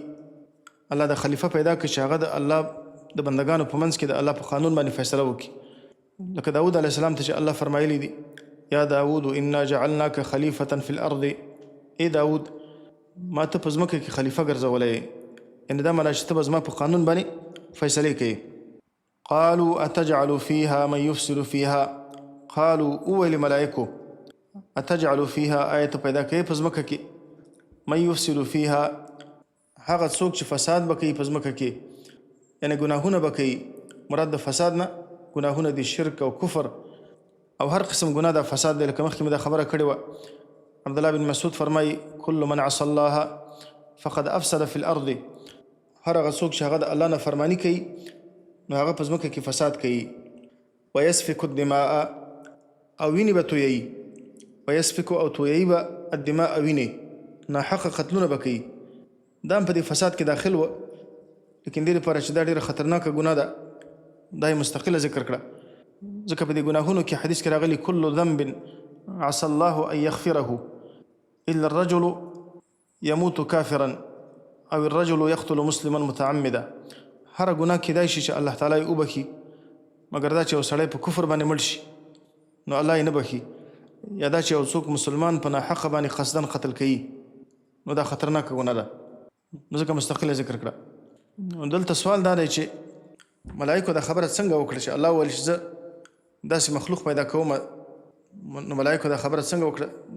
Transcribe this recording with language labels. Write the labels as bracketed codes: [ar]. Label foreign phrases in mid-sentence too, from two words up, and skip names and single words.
[ps] الله د خلیفه پیدا کړي چې هغه د الله د بندګانو په منځ کې د الله په قانون باندې فیصله وکړي. لکه داود علیه السلام ته چې الله فرمایلی دي [ar] یا داود انا جعلناک خلیفة فی الارض، [ps] ای داود ما ته په ځمکه کې خلیفه ګرځولی، یعنې دا معنا چې ته به زما په قانون باندې فیصلې کوي. [ar] قالوا اتجعل فیها من یفسد فیها، [ps] قالوا اویل ملائکو [ar] اتجعل فیها، [ps] آیا ته پیدا کوي په ځمکه کې [ar] من یفسد فیها، [ps] هغه څوک چې فساد به کوي په ځمکه کې، یعنې ګناهونه به کوي. مراد د فساد نه ګناهونه دي شرک او کفر او هر قسم ګناه دا فساد دی. لکه مخکې مې دا خبره کړې وه، عبدالله بن مسعود فرمایي [ar] کل من عصى الله فقد افسد فی الارض، [ps] هر هغه څوک چې هغه د الله نه فرمانی کوي نو هغه په ځمکه کې فساد کوي. [ar] ويسفك الدماء [ps] او وینې به تویوي. ويسفك او تویوي به الدماء وینې، ناحقه قتلونه به کوي. دا هم په دې فساد کې داخل و، لیکن دې لپاره چې دا ډېره خطرناکه ګناه ده دا یې مستقله ذکر کړه. ځکه په دې ګناهونو کې حدیث کې راغلي [ar] كل ذنب عسى الله ان يغفره الا الرجل يموت كافرا او الرجل يقتل مسلما متعمدا. [ps] هر ګناه کېدای شي چې الله تعالی یې وبخي، مګر دا چې یو سړی په کفر باندې مړ شي نو الله یې نه بخي، یا دا چې یو څوک مسلمان په ناحقه باندې قصدن قتل کوي نو دا خطرناکه ګناه ده. نو ځکه مستقله ذکر کړه. دلته سوال دا دی چې ملائکو دا خبره څنګه وکړه چې الله ویل چې زه داسې مخلوق پیدا کوم، نو ملائکو دا خبره څنګه وکړه؟